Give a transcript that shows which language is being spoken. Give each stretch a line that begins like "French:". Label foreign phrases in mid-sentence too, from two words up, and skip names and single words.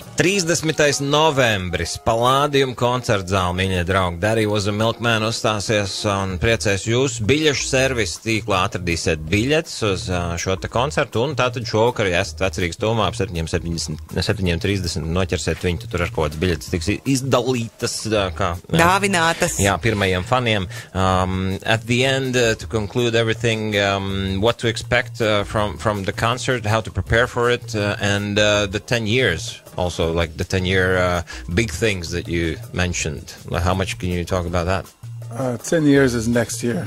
Latvian: 30. novembris, Palladium koncertzālē, mīļie draugi, Daddy Was A Milkman uzstāsies un priecēs jūs. Biļešu Serviss tīklā atradīsiet biļetes uz šo te koncertu, un tātad šovakar, ja esat Vecrīgas tūmā, ap 7:30 noķersiet viņu, tur ar kaut kādas biļetes tiks izdalītas, kā dāvinātas. Jā, pirmajiem faniem.
English: At the end, to conclude everything, what to expect from the concert, how to prepare for it, and the 10 years. Also, like the 10-year big things that you mentioned. Like, how much can you talk about that? 10 years is next year.